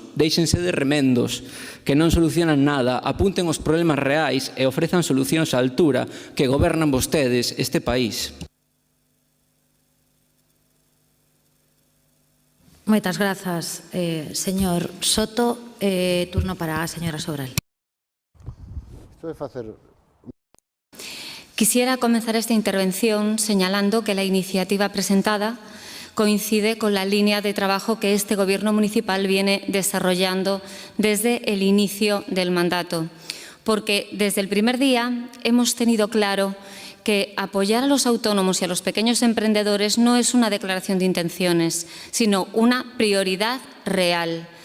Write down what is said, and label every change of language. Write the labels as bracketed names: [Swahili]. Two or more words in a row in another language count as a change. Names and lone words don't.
[Galician] Déixense de remendos, que non solucionan nada, apunten os problemas reais e ofrezan solucións á altura, que gobernan vostedes este país. Moitas grazas, señor Soto. Turno para a señora Sobral. [Spanish] Quisiera comenzar esta intervención señalando que la iniciativa presentada coincide con la línea de trabajo que este Gobierno municipal viene desarrollando desde el inicio del mandato, porque desde el primer día hemos tenido claro que apoyar a los autónomos y a los pequeños emprendedores no es una declaración de intenciones, sino una prioridad real.